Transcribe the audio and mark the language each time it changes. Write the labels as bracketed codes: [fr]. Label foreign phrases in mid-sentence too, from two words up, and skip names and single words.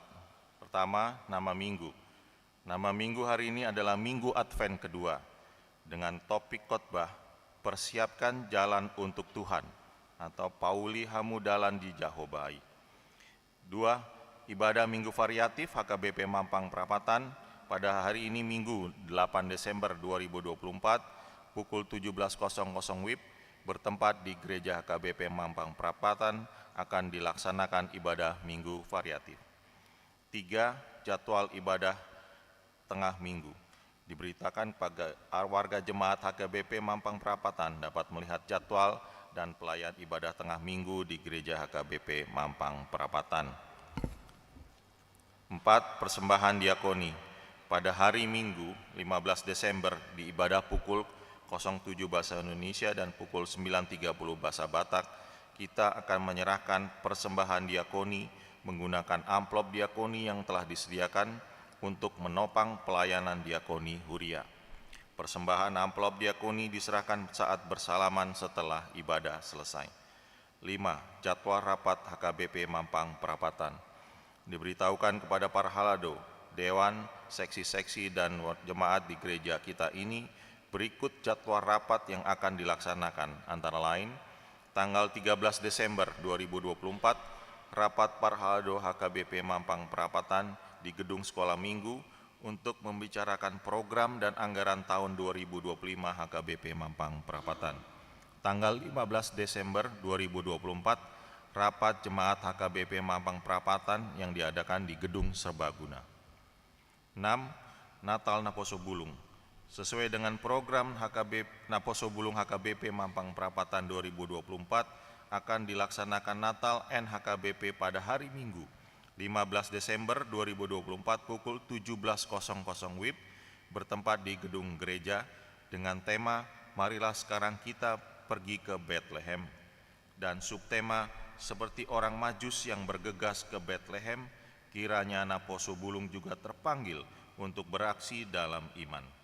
[id] Pertama, nama Minggu. Nama Minggu hari ini adalah Minggu Advent kedua dengan topik khotbah Persiapkan Jalan untuk Tuhan atau [bbc] Pauli Hamudalan di Jahobai. [id] 2. Ibadah Minggu Variatif HKBP Mampang Perapatan pada hari ini Minggu 8 Desember 2024 pukul 17.00 WIB bertempat di Gereja HKBP Mampang Perapatan akan dilaksanakan ibadah Minggu Variatif. 3. Jadwal ibadah tengah minggu. Diberitakan pada warga jemaat HKBP Mampang Perapatan dapat melihat jadwal dan pelayan ibadah tengah minggu di Gereja HKBP Mampang Perapatan. 4. Persembahan diakoni. Pada hari Minggu 15 Desember di ibadah pukul 07 bahasa Indonesia dan pukul 9.30 bahasa Batak, kita akan menyerahkan persembahan diakoni menggunakan amplop diakoni yang telah disediakan untuk menopang pelayanan diakoni Huria. Persembahan amplop diakoni diserahkan saat bersalaman setelah ibadah selesai. 5. Jadwal rapat HKBP Mampang Perapatan. Diberitahukan kepada para halado, dewan, seksi-seksi dan jemaat di gereja kita ini berikut jadwal rapat yang akan dilaksanakan, antara lain tanggal 13 Desember 2024 rapat Parhalado HKBP Mampang Perapatan di Gedung Sekolah Minggu untuk membicarakan program dan anggaran tahun 2025 HKBP Mampang Perapatan. Tanggal 15 Desember 2024 rapat jemaat HKBP Mampang Perapatan yang diadakan di Gedung Serbaguna. 6. Natal Naposo Bulung. Sesuai dengan program Naposo Bulung HKBP Mampang Perapatan 2024 akan dilaksanakan Natal NHKBP pada hari Minggu 15 Desember 2024 pukul 17.00 WIB bertempat di gedung gereja dengan tema Marilah Sekarang Kita Pergi ke Bethlehem dan subtema seperti orang Majus yang bergegas ke Bethlehem, kiranya Naposo Bulung juga terpanggil untuk beraksi dalam iman.